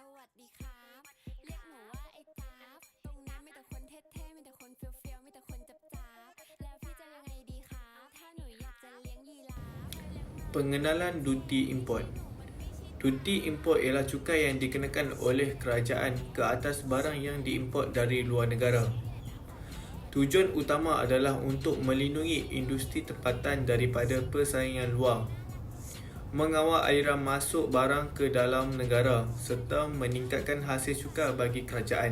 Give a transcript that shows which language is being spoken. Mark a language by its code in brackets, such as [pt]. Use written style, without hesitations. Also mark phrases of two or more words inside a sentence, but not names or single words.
[th] ดีครับเรียกหนูว่าไอ้กราฟตรงนั้นมีแต่คนเท่ๆมีแต่คนเฟี้ยวๆมีแต่คนจับแล้วพี่จะยังไงดีครับถ้าหนูอยากจะเลี้ยงยีราฟ [ms] Pengenalan [en] duty import. Duty import [ms] ialah cukai yang dikenakan oleh kerajaan ke atas barang yang diimport dari luar negara. Tujuan utama adalah untuk melindungi industri tempatan daripada persaingan luar, mengawal aliran masuk barang ke dalam negara serta meningkatkan hasil cukai bagi kerajaan.